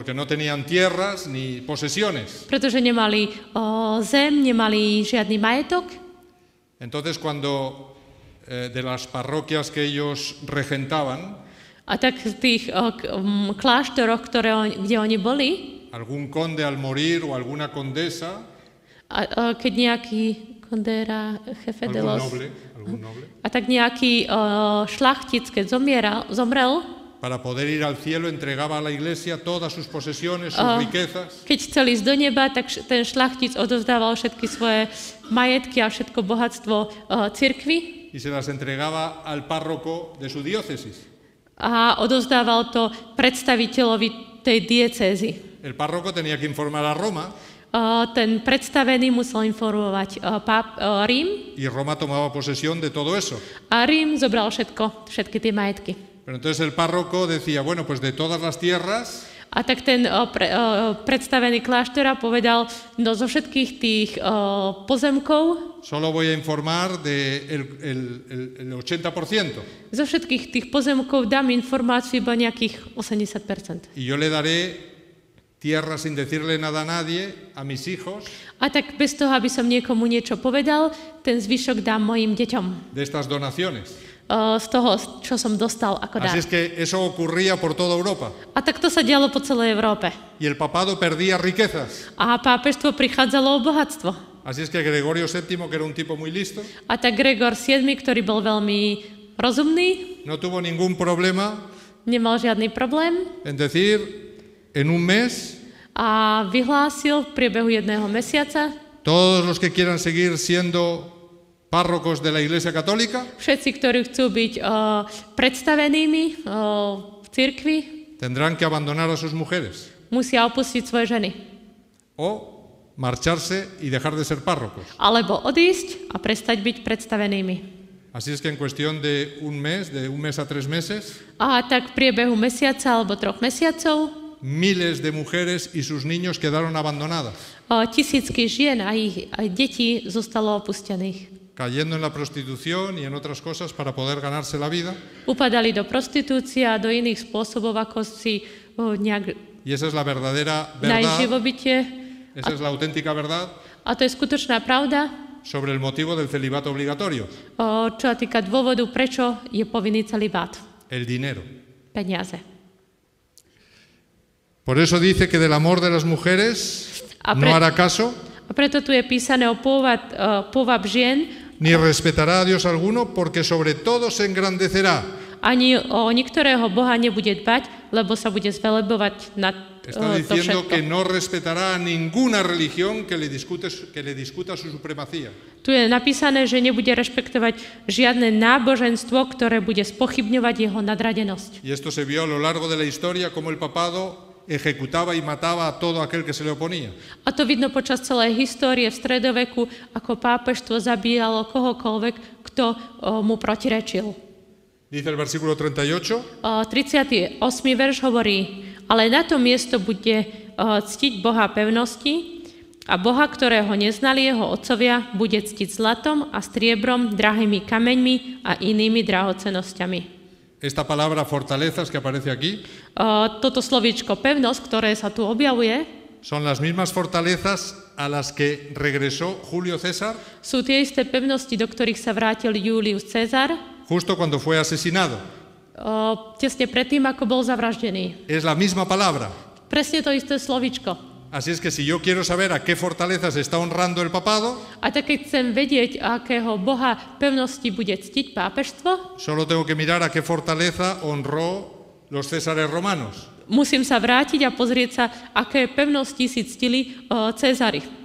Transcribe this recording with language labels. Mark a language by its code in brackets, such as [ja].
[es] Porque no tenían tierras ni posesiones. [sk] Pretože nemali zem, nemali žiadny majetok. [es] Entonces cuando de las parroquias que ellos regentaban, [sk] a tak v tých kláštoroch, kde oni boli, [es] algún conde al morir o alguna condesa, [sk] keď nejaký kondera, [es] jefe de los, algún noble, [sk] a tak nejaký šlachtic, keď zomrel, [es] para poder ir al cielo entregaba a la iglesia todas sus posesiones, sus riquezas. [sk] Keď chcel ísť do neba, tak ten šlachtic odovzdával všetky svoje majetky a všetko bohatstvo cirkvi. [es] Y se las entregaba al párroco de su diócesis. [sk] A odovzdával to predstaviteľovi tej diecézy. [es] El párroco tenía que informar a Roma. [sk] Ten predstavený musel informovať Rím. [es] Y Roma tomaba posesión de todo eso. [sk] A Rím zobral všetky tie majetky. [es] Pero entonces el párroco decía, bueno, pues de todas las tierras. [sk] A tak ten predstavený kláštora povedal, no zo všetkých tých pozemkov [es] solo voy a informar de el 80%. [sk] Zo všetkých tých pozemkov dám informáciu iba nejakých 80%. [es] Y yo le daré tierra sin decirle nada a nadie, a mis hijos. [sk] A tak bez toho, aby som niekomu niečo povedal, ten zvyšok dám mojim deťom. [es] De estas donaciones. [sk] Z toho, čo som dostal ako dar. [es] Así es que eso ocurría por toda Europa. [sk] A tak to sa dialo po celej Európe. [es] Y el papado perdía riquezas. [sk] A pápežstvo prichádzalo o bohatstvo. [es] Así es que Gregorio VII, que era un tipo muy listo, [sk] a tak Gregor VII, ktorý bol veľmi rozumný, [es] no tuvo ningún problema [sk] nemal žiadny problém [es] en decir en un mes [sk] a vyhlásil v priebehu jedného mesiaca, [es] todos los que quieran seguir siendo párrocos de la Iglesia Católica, [sk] všetci, ktorí chcú byť predstavenými v cirkvi, [es] tendrán que abandonar a sus mujeres. [sk] Musia opustiť svoje ženy. [es] O marcharse y dejar de ser párrocos. [sk] Alebo odísť a prestať byť predstavenými. [es] Así es que en cuestión de un mes a 3 meses, [sk] a tak v priebehu mesiaca alebo 3 mesiacov, [es] miles de mujeres y sus niños quedaron abandonadas. [sk] Tisícky žien a ich detí zostalo opustených. [es] Cayendo en la prostitución y en otras cosas para poder ganarse la vida. [sk] Upadali do prostitúcie a do iných spôsobov, ako si nejak [es] y esa es la verdadera verdad. [sk] Najživobytie. [es] Esa es la auténtica verdad. [sk] A to je skutočná pravda. [es] Sobre el motivo del celibato obligatorio. [sk] Čo sa týka dôvodu, prečo je povinný celibát. [es] El dinero. [sk] Peniaze. [es] Por eso dice que del amor de las mujeres no hará caso. [sk] A preto tu je písané o pôvab žien. [es] Ni respetará a Dios alguno, porque sobre todo se engrandecerá. [sk] Ani o niektorého Boha nebude dbať, lebo sa bude zvelebovať nad [es] Está [sk] to [es] diciendo [sk] všetko. [es] que no respetará a ninguna religión que le discuta su supremacía. [sk] Tu je napísané, že nebude rešpektovať žiadne náboženstvo, ktoré bude spochybňovať jeho nadradenosť. [es] Y esto se vio a lo largo de la historia, como el papado ejecutaba y mataba a todo aquel que se le oponía. [sk] A to vidno počas celej histórie v stredoveku, ako pápežstvo zabíjalo kohokoľvek, kto mu protirečil. [es] Dice el versículo 38. [sk] 38. verš hovorí, ale na to miesto bude ctiť Boha pevnosti a Boha, ktorého neznali jeho otcovia, bude ctiť zlatom a striebrom, drahými kameňmi a inými drahocennosťami. [es] Esta palabra fortalezas que aparece aquí [sk] Toto slovíčko pevnosť, ktoré sa tu objavuje, [es] son las mismas fortalezas a las que regresó Julio César [sk] Sú tie isté pevnosti, do ktorých sa vrátil Julius Cezar, [es] justo cuando fue asesinado. [sk] tesne predtým, ako bol zavraždený. [es] Es la misma palabra. [sk] Presne to isté slovíčko. [es] Así es que si yo quiero saber a qué fortalezas está honrando el papado, [sk] A tak keď chcem vedieť, akého boha pevnosti bude ctiť pápežstvo, [es] solo tengo que mirar a qué fortaleza honró los Césares romanos. [sk] musím sa vrátiť a pozrieť sa, aké pevnosti si ctili Cézari.